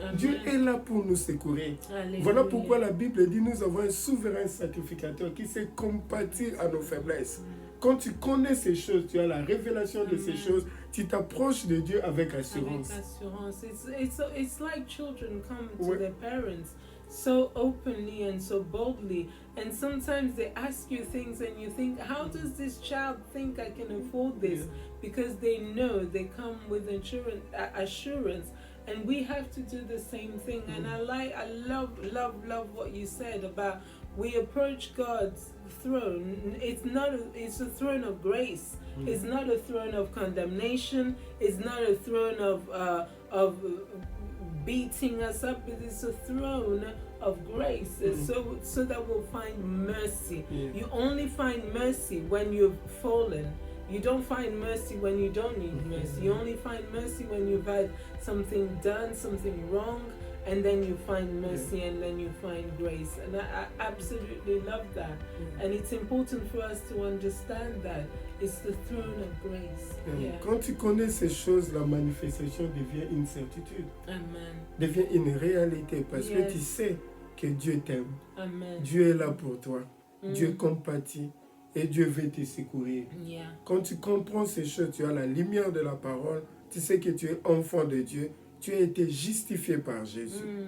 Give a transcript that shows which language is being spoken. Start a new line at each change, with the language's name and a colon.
French: Dieu est là pour nous secourir. Voilà pourquoi la Bible dit nous avons un souverain sacrificateur qui sait compatir à nos faiblesses. Quand tu connais ces choses, tu as la révélation de ces choses, tu t'approches de Dieu avec assurance.
English: It's like children come to their parents so openly and so boldly, and sometimes they ask you things and you think, how does this child think I can afford this? Because they know, they come with assurance, and we have to do the same thing. And I love what you said about we approach God's throne. It's a throne of grace. It's not a throne of condemnation. It's not a throne of beating us up. It is a throne of grace, so that we'll find mercy. You only find mercy when you've fallen. You don't find mercy when you don't need mercy. You only find mercy when you've had something done, something wrong, and then you find mercy and then you find grace. And I absolutely love that. And it's important for us to understand that it's the throne of grace.
French: Quand tu connais ces choses, la manifestation devient une certitude. Amen. Devient une réalité parce que tu sais que Dieu t'aime. Amen. Dieu est là pour toi. Dieu compatit et Dieu veut te secourir. Quand tu comprends ces choses, tu as la lumière de la parole, tu sais que tu es enfant de Dieu, tu as été justifié par Jésus.